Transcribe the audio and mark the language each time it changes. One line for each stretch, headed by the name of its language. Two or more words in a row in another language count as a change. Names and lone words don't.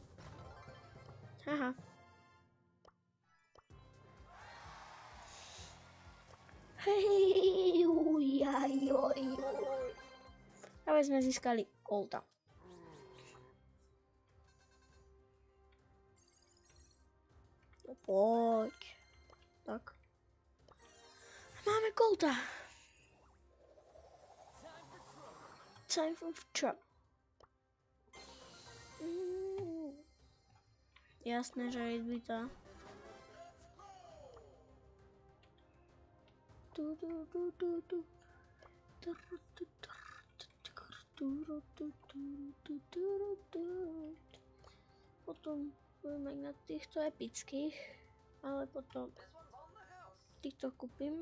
Slovak: Haha. Hej, ujajoj. Ale sme získali Colta. Poď. Tak. Máme Colta.
English: Time for trouble.
Slovak: Jasné, že je zbytá. Potom budeme na týchto epických, ale potom týchto kúpim.